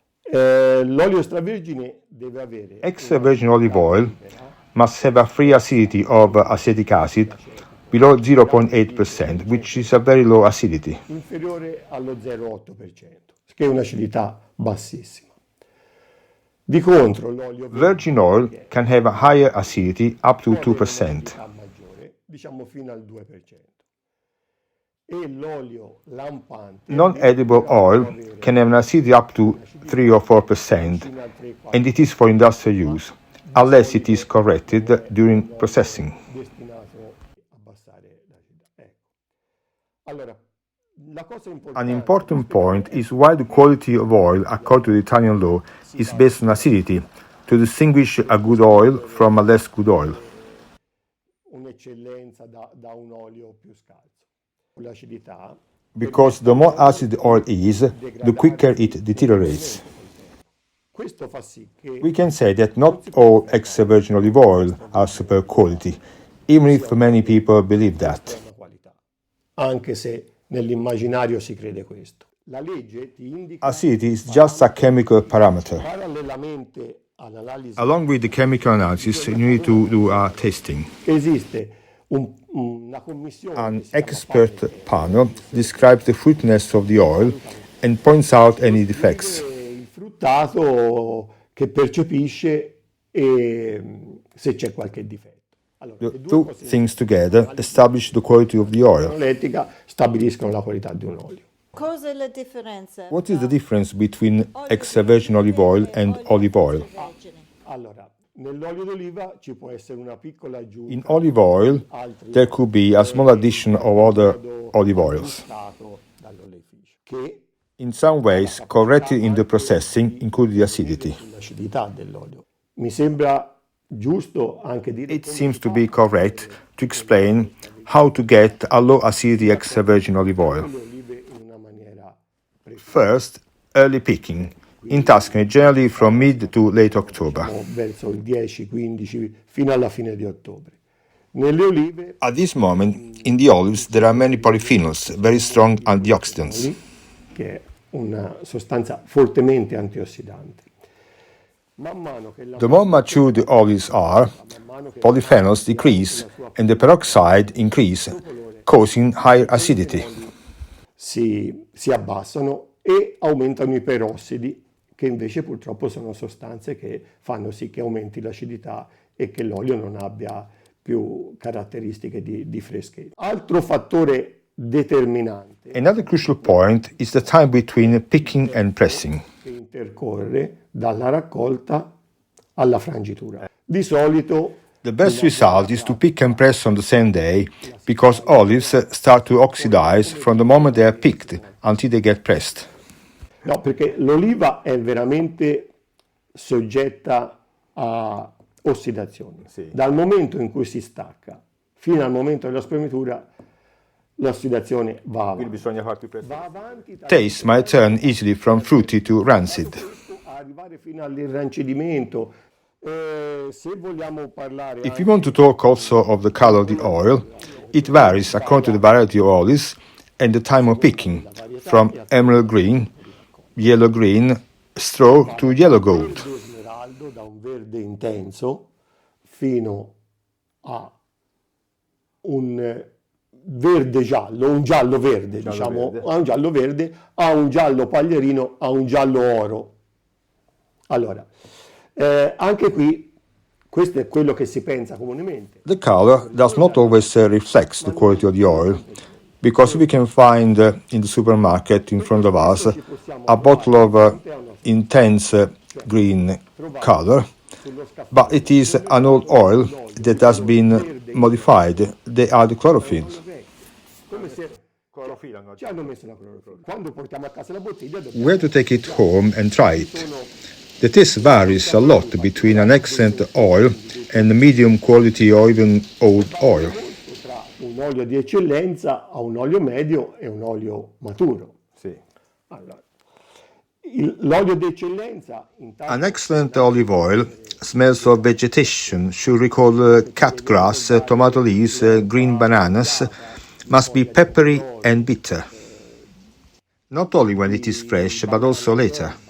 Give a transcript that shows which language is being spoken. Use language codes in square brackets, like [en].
[it] L'olio extravergine deve avere [en] Extra-virgin olive oil must have a free acidity of acetic acid below 0.8%, which is a very low acidity. [it] inferiore allo 0,8%, che è un'acidità bassissima. Di contro, l'olio [en] Virgin oil can have a higher acidity up to 2%. [it] maggiore, diciamo fino al 2%. E l'olio lampante [en] Non-edible oil can have an acidity up to 3 or 4%, and it is for industrial use, unless it is corrected during processing. [it] destinato a abbassare l'acidità. Ecco. Allora, la cosa [en] An important point is why the quality of oil, according to the Italian law, is based on acidity, to distinguish a good oil from a less good oil. [it] un'eccellenza da un olio più scarso. L'acidità [en] Because the more acid the oil is, the quicker it deteriorates. [it] questo fa sì che [en] We can say that not all extra virgin olive oil are super quality, even if many people believe that. [it] la qualità, anche se nell'immaginario si crede questo. La legge ti indica [en] Acidity is just a chemical parameter. [it] parallelamente all'analisi [en] Along with the chemical analysis, you need to do a testing. [it] esiste una commissione [en] An [it] che si chiama [en] expert panel describes the fruitiness of the oil and points out any defects. [it] il fruttato che percepisce e se c'è qualche difetto. Allora, [en] The [it] le due [en] two [it] cose [en] things together establish the quality of the oil. [it] l'etica stabiliscono la qualità di un olio. Cos'è la differenza? [en] What is the difference between extra virgin olive oil and olive oil? [it] Allora, nell'olio d'oliva ci può essere una piccola aggiunta [en] In olive oil, there could be a small addition of other olive oils. [it] stato dall'oleificio che [en] In some ways, corrected in the processing, include the acidity. [it] l'acidità dell'olio. Mi sembra giusto anche dire [en] It seems to be correct to explain how to get a low acidity extra virgin olive oil. [it] le olive in una maniera [en] First, early picking. In Tuscany, generally from mid to late October. [it] verso il 10-15 fino alla fine di ottobre. Nelle olive [en] At this moment, in the olives, there are many polyphenols, very strong antioxidants. [it] che è una sostanza fortemente antiossidante. Man mano che la [en] The more mature the olives are, polyphenols decrease and the peroxide increase, causing higher acidity. [it] si abbassano e aumentano i perossidi, che invece purtroppo sono sostanze che fanno sì che aumenti l'acidità e che l'olio non abbia più caratteristiche di freschezza. Altro fattore determinante [en] Another crucial point is the time between picking and pressing. [it] che intercorre dalla raccolta alla frangitura. Di solito [en] The best result is to pick and press on the same day because olives start to oxidize from the moment they are picked until they get pressed. [it] no, perché l'oliva è veramente soggetta a ossidazione. Dal momento in cui si stacca fino al momento della spremitura, l'ossidazione va avanti. Va avanti [en] Taste might turn easily from fruity to rancid. [it] a arrivare fino all'irrancidimento. Se vogliamo parlare [en] If you want to talk also of the color of the oil, it varies according to the variety of olives and the time of picking, from emerald green, yellow green, straw to yellow gold. [it] verde smeraldo, da un verde intenso fino a un verde giallo, un giallo verde, diciamo, verde. a un giallo verde, a un giallo paglierino, a un giallo oro. Allora, anche qui, questo è quello che si pensa comunemente. [en] The color does not always reflect the quality of the oil, because we can find in the supermarket in front of us a bottle of intense green color, but it is an old oil that has been modified. They add chlorophyll. [it] Come se ci hanno messo la clorofilla. Quando portiamo a casa la bottiglia dobbiamo [en] We have to take it home and try it. The taste varies a lot between an excellent oil and a medium quality or even old oil. [it] tra un olio di eccellenza a un olio medio e un olio maturo. Allora, l'olio di eccellenza intanto [en] An excellent olive oil smells of vegetation, should recall cut grass, tomato leaves, green bananas, must be peppery and bitter. Not only when it is fresh, but also later.